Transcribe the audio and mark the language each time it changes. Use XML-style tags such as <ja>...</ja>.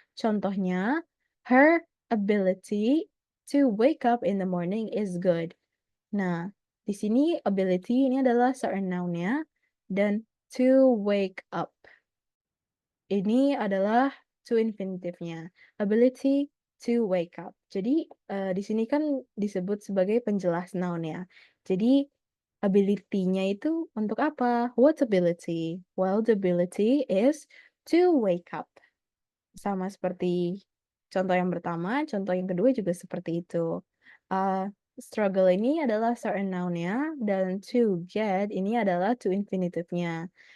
<en>Contohnya, her ability to wake up in the morning is good.</en> <id>Nah, di sini ability ini adalah certain noun-nya dan to wake up ini adalah to infinitive-nya, ability to wake up. Jadi, di sini kan disebut sebagai penjelas noun ya. Jadi, ability-nya itu untuk apa?</id> <en>What ability? Well, the ability is to wake up.</en> <id>Sama seperti contoh yang pertama, contoh yang kedua juga seperti itu. Struggle ini adalah certain noun-nya, dan to get ini adalah to infinitive-nya.</id>